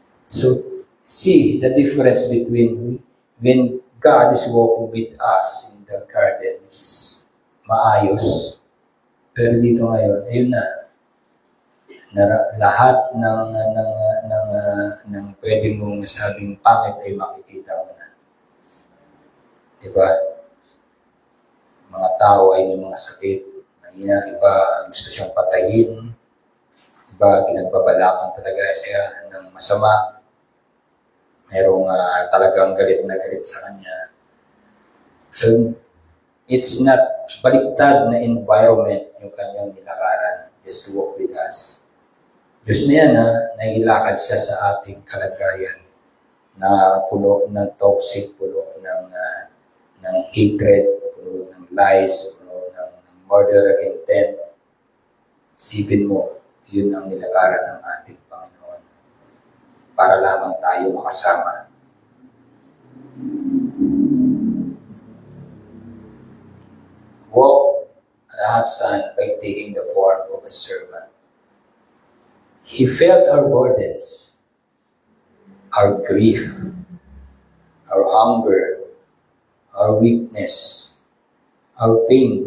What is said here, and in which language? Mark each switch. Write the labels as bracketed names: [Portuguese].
[English] So, see the difference between when God is walking with us in the garden, which is [Filipino] maayos, pero dito ngayon, ayun na lahat ng pwede mong masabing pangit ay makikita mo na. Diba? Mga tao ay may mga sakit. Iba gusto siyang patayin. Iba pinagbabalakan talaga siya ng masama. Merong talagang galit na galit sa kanya. [English] So, it's not [Filipino] baliktad na [English] environment [Filipino] yung kanyang nilakaran [English] just to walk with us. [Filipino] Diyos na yan, nahilakad siya sa ating kalagayan na puno ng toxic, puno ng hatred, puno ng lies, puno ng murder intent. Isipin mo, yun ang nilakaran ng ating Panginoon para lamang tayo makasama. [English] Walk the hot sun by taking the form of a servant. He felt our burdens, our grief, our hunger, our weakness, our pain.